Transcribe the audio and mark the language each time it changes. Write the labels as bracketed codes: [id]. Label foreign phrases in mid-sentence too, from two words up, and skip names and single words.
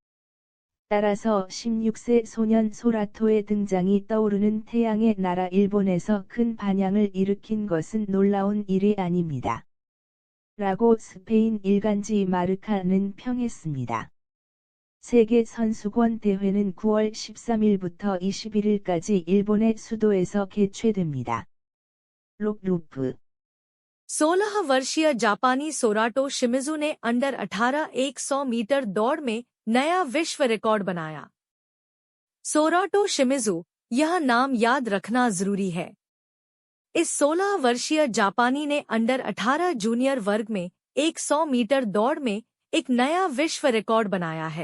[ko] 따라서 16세 소년 소라토의 등장이 떠오르는 태양의 나라 일본에서 큰 반향을 일으킨 것은 놀라운 일이 아닙니다. 라고 스페인 일간지 마르카는 평했습니다. 세계 선수권 대회는 9월 13일부터 21일까지 일본의 수도에서 개최됩니다. 록루프 [hi] 16 वर्षीय जापानी सोराटो शिमिजू ने अंडर 18 100 मीटर दौड़ में नया विश्व रिकॉर्ड बनाया। सोराटो शिमिजू, यह नाम याद रखना जरूरी है। इस 16 वर्षीय जापानी ने अंडर 18 जूनियर वर्ग में 100 मीटर दौड़ में एक नया विश्व रिकॉर्ड बनाया है।